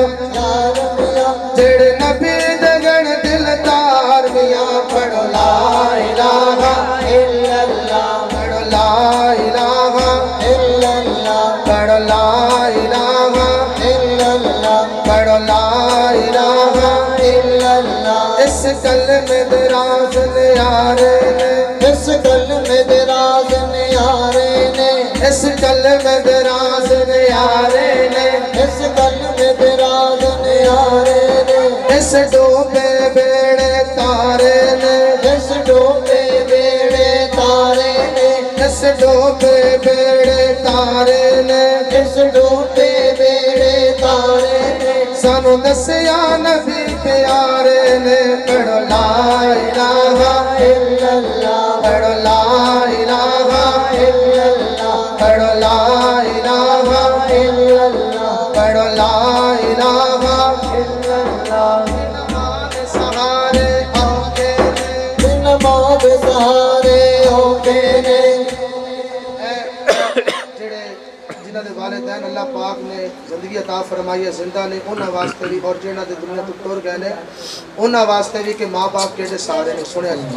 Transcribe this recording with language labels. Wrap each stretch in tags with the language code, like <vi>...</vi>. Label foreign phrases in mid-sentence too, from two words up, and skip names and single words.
<pa>یار میاں جیہڑے نبی دے گن دلدار میاں پڑھو</pa> <ar>لا إله إلا الله</ar> <pa>پڑھو</pa> <ar>لا إله إلا الله</ar> <pa>پڑھو</pa> <ar>لا إله إلا الله</ar> <pa>پڑھو</pa> <ar>لا إله إلا الله</ar> <pa>اس کلمے دے راز نیارے نے اس کلمے دے راز نیارے نے اس کلمے दे राज न्यारे ने इस कलमे دے راز نیارے نے اس کلمے دے راز نیارے نے اس ڈبے بیڑے تارے نے اس ڈبے بیڑے تارے نے اس ڈبے بیڑے تارے نے इस डूबे बेड़े तारे ने اس ڈبے بیڑے تارے نے سانوں دسیا نبی پیارے نے پڑھو</pa> <ar>لا إله إلا الله</ar> <pa>پڑھو</pa> <ar>لا إله إلا الله</ar> <pa>پڑھو</pa> <ar>لا إله إلا الله</ar> <pa>پڑھو</pa> <ar>لا إله إلا الله</ar> <pa>سہارے اوکھے نے بن موت سہارے اوکھے نے جیہڑے جنہاں دے والدین اللہ پاک نے زندگی عطا فرمائی ہے زندہ نے انہاں واسطے بھی اور جنہاں دے دنیا توں ٹر گئے نے انہاں واسطے بھی کہ ماں باپ کیہڑے سہارے نے سنیا</pa>